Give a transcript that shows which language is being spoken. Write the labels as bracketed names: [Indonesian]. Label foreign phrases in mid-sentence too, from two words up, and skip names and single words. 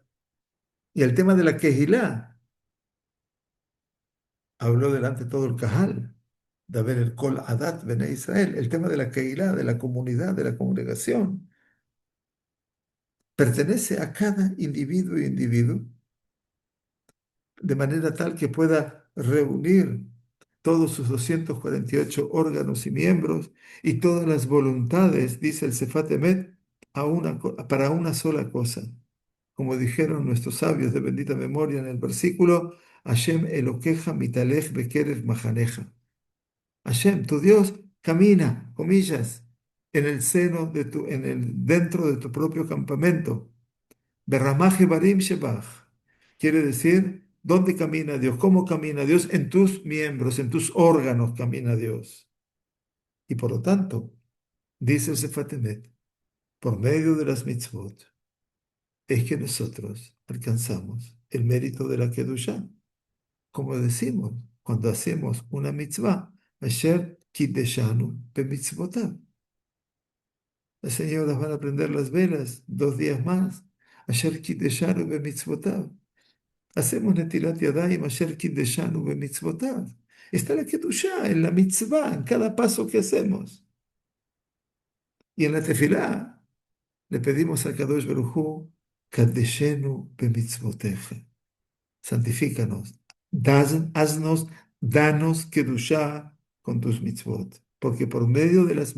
[Spanish] Y el tema de la Kehilá habló delante de todo el Kahal, de haber el [Hebrew] כל עדת בני ישראל, [Spanish] el tema de la Kehilá, de la comunidad, de la congregación, pertenece a cada individuo y individuo, de manera tal que pueda reunir todos sus 248 órganos y miembros y todas las voluntades, dice el Sefat Emet, para una sola cosa. Como dijeron nuestros sabios de bendita memoria en el versículo, [Hebrew] ה' אלהיך מתהלך בקרב מחניך. [Spanish] Hashem, tu Dios, camina, comillas, en el seno dentro de tu propio campamento. [Hebrew] ברמ"ח אברים שבך. [Spanish] Quiere decir, ¿dónde camina Dios? ¿Cómo camina Dios? En tus miembros, en tus órganos camina Dios. Y por lo tanto, dice el Sefat Emet, por medio de las mitzvot, es que nosotros alcanzamos el mérito de la Kedushá. Como decimos, cuando hacemos una mitzvah, [Hebrew] אשר קדשנו במצותיו. [Spanish] Las señoras van a prender las velas 2 días más. [Hebrew] אשר קדשנו במצותיו. [Spanish] Hacemos [Hebrew] נטילת ידים, אשר קדשנו במצותיו. [Spanish] Está la Kedushá en la mitzvah, en cada paso que hacemos. Y en la tefilá le pedimos a [Hebrew] קדוש ברוך הוא, קדשנו במצותיך. [Spanish] Santifícanos, haznos, danos Kedushá con tus mitzvot, porque por medio de las